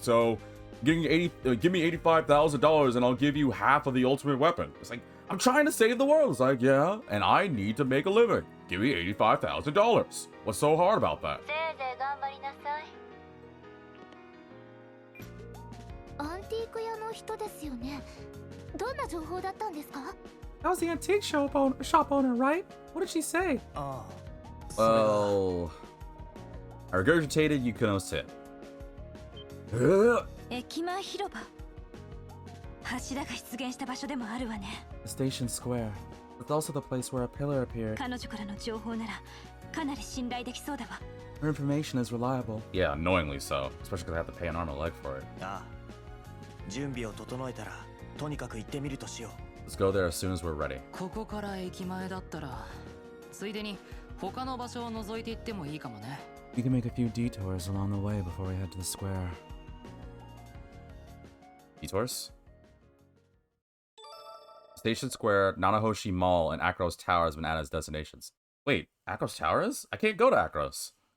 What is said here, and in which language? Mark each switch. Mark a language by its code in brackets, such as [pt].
[en] So give me $85,000 and I'll give you half of the ultimate weapon. It's like, I'm trying to save the world. It's like, yeah, and I need to make a living. Give me $85,000. What's so hard about that? [ja] せいぜい頑張りなさい。アンティーク屋の人ですよね。どんな情報だったんですか？ [en] That was the antique shop owner, right? What did she say? ああ。 Well, I regurgitated Yukino's tip. [ja] 駅前広場。柱が出現した場所でもあるわね。 [en] The station square. It's also the place where a pillar appeared. [ja] 彼女からの情報ならかなり信頼できそうだわ。 [en] Her information is reliable. Yeah, annoyingly so. Especially because I have to pay an arm and a leg for it. ああ。 [ja] 準備を整えたらとにかく行ってみるとしよう。 [en] Let's go there as soon as we're ready. [ja] ここから駅前だったら、ついでに他の場所を覗いていってもいいかもね。 [en] We can make a few detours along the way before we head to the square. Detours? Station Square, Nanahoshi Mall, and Akros Tower has been added as destinations. Wait, Akros Tower is? I can't go to Akros.